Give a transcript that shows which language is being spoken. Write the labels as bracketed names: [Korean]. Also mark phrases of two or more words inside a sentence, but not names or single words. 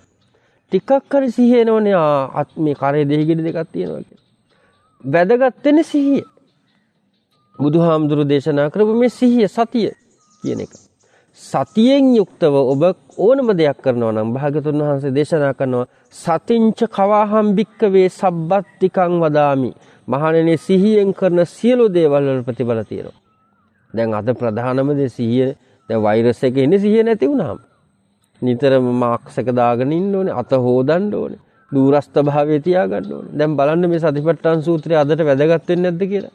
[Sinhala] ටිකක් හරි සිහිය එනවනේ. මේ කරේ දෙහි ගෙඩි දෙකක් තියෙනවා කියලා. වැදගත් වෙන්නේ සිහිය. බුදුහාමුදුරු දේශනා කරපු මේ සිහිය සතිය කියන එක. සතියෙන් යුක්තව ඔබ ඕනම දෙයක් කරනවා නම් භාග්‍යතුන් වහන්සේ දේශනා කරනවා [Pali] සතිංච කවාහම් භික්කවේ සබ්බත්තිකං වදාමි. [Sinhala] මහණෙනි සිහියෙන් කරන සියලු දේවල් වල ප්‍රතිඵල තියෙනවා. දැන් අද ප්‍රධානම දේ සිහිය. දැන් වෛරස් එකේ ඉන්නේ සිහිය නැති වුණාම. නිතරම මාස්ක් එක දාගෙන ඉන්න ඕනේ, අත හොදන්න ඕනේ, දුරස්ත භාවයේ තියාගන්න ඕනේ. දැන් බලන්න මේ සතිපට්ඨාන සූත්‍රය අදට වැදගත් වෙන්නේ නැද්ද කියලා.